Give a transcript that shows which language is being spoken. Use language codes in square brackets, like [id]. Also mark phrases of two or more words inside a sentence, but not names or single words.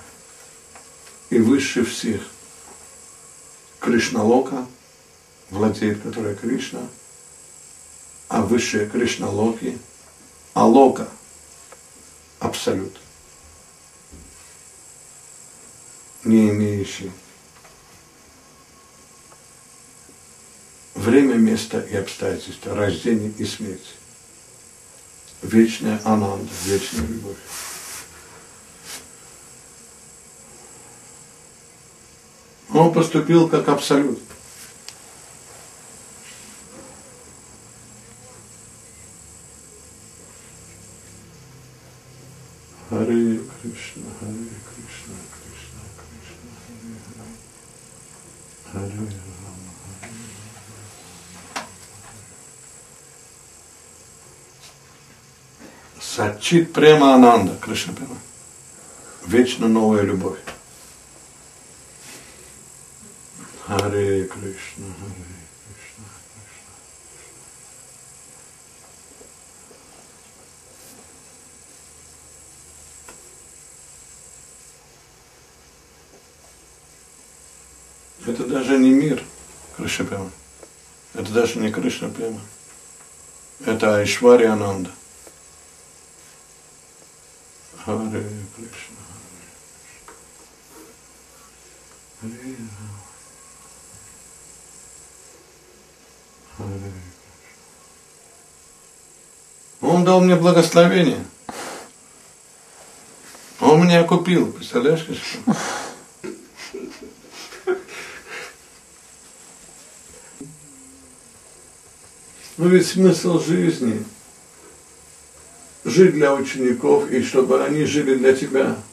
[ru] И выше всех Кришналока, владеет которой Кришна, а высшие Кришналоки, Алока, Абсолют, не имеющий время, место и обстоятельства, рождение и смерть. Вечная ананда, вечная любовь. Он поступил как Абсолют. [sa] हरे कृष्ण, हरे कृष्ण, कृष्ण कृष्ण, हरे हरे, हरे राम, हरे राम. सच्चित् प्रेम आनन्द, कृष्ण प्रेम. [ru] Вечно новая любовь. [sa] हरे कृष्ण, हरे कृष्ण, कृष्ण. [ru] Это даже не мир [sa] कृष्ण प्रेम. [ru] Это даже не [sa] कृष्ण प्रेम. [ru] Это [sa] ऐश्वर्य आनन्द. हरे कृष्ण, हरे कृष्ण. हरे राम। हरे कृष्ण. [ru] Он дал мне благословение. Он меня купил. Представляешь, Кришна? Но ведь смысл жизни – жить для учеников и чтобы они жили для тебя.